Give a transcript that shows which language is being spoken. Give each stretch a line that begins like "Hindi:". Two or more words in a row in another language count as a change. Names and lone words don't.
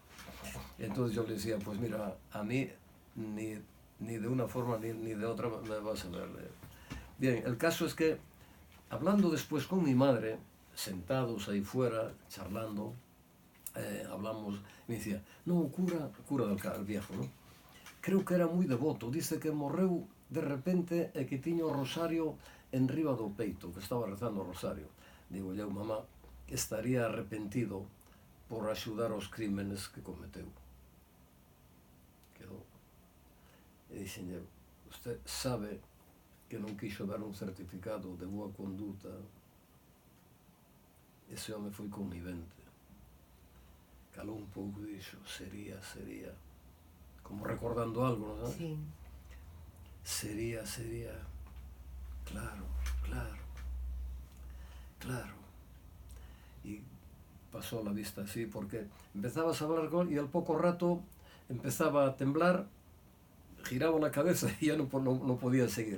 Spanish: Entonces yo le decía, pues mira, a mí ni de una forma ni de otra me vas a ver. Bien, el caso es que, hablando después con mi madre, sentados ahí fuera, charlando, hablamos, me decía, no, cura del viejo, ¿no? Creo que era muy devoto,
Galician: dice que morreu de repente e que tiña o rosario en riba do peito, que estaba rezando o rosario. Digo, eu, mamá, estaría arrepentido por axudar aos crímenes que cometeu. Quedou. E dixen,
Spanish: usted sabe
Galician: que non quixo dar un certificado de boa conduta. Ese home foi connivente. Calou un pouco e dixo, sería, como recordando algo, non sabes? Sí. sería, claro, claro.
Spanish: Y pasó la vista así, porque empezabas a hablar con él y al poco rato empezaba a temblar, giraba la cabeza y ya no podía seguir.